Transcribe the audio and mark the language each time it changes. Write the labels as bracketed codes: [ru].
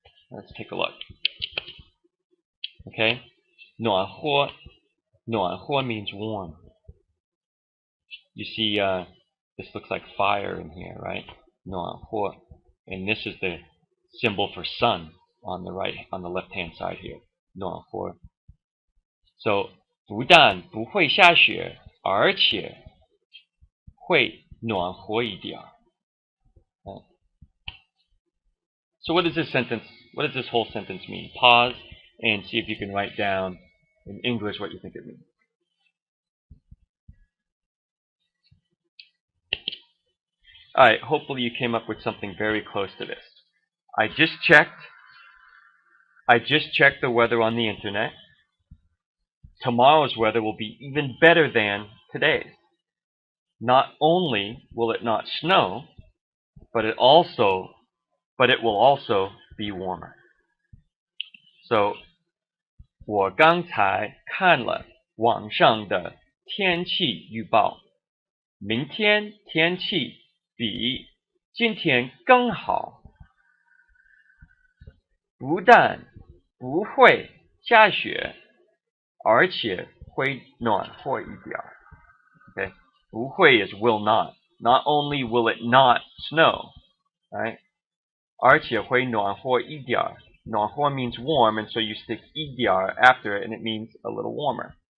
[en] Let's take a look. Okay, 暖和 means warm. You see, this looks like fire in here, right? nuănhuo. And this is the symbol for sun on the left-hand side here. [zh] nuănhuo. So, 不但不会下雪，而且会暖和一点。 [en] So what does this whole sentence mean? Pause and see if you can write down in English what you think it means. Alright, hopefully you came up with something very close to this. I just checked the weather on the internet. Tomorrow's weather will be even better than today's. Not only will it not snow, but it will also be warmer. [zh] So, 我刚才看了网上的天气预报，明天天气比今天更好，不但不会下雪，而且会暖和一点。 [en] Okay, 不会 is will not. Not only will it not snow, right? [zh] 而且会暖和一点。 [en] 暖和 means warm, and so you stick 一点 after it, and it means a little warmer.